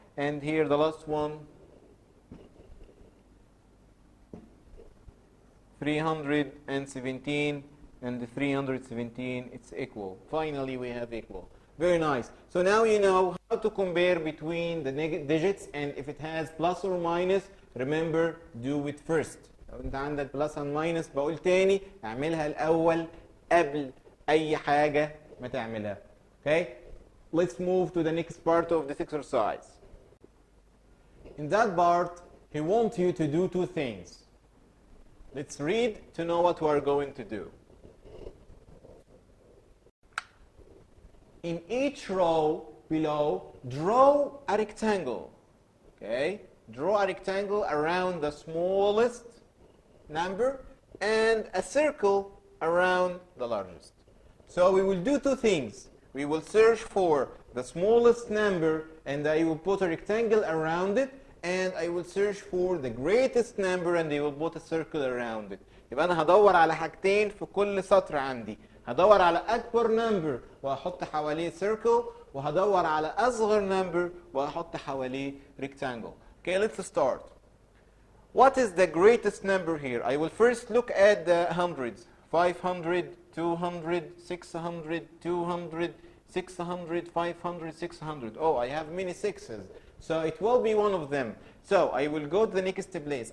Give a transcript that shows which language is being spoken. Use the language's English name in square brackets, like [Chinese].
[English] And here the last one, 317, and the 317, it's equal. Finally, we have equal. Very nice. So now you know how to compare between the digits, and if it has plus or minus, remember, do it first. [Arabic] لو انت عندك [English] plus and minus [Arabic] بقول تاني اعملها الأول قبل أي حاجة ما تعملها. [English] Okay? Let's move to the next part of this exercise. In that part, he wants you to do two things. Let's read to know what we are going to do. In each row below, draw a rectangle. Okay? Draw a rectangle around the smallest number and a circle around the largest. So we will do two things. We will search for the smallest number and I will put a rectangle around it, and I will search for the greatest number and I will put a circle around it. [Arabic] يبقى أنا هدور على حاجتين في كل سطر عندي. هدور على أكبر number وهحط حواليه circle، وهدور على أصغر number وهحط حواليه rectangle. [English] Okay, let's start. What is the greatest number here? I will first look at the hundreds. 500, 200, 600, 200, 600, 500, 600. Oh, I have many sixes. So it will be one of them. So I will go to the next place.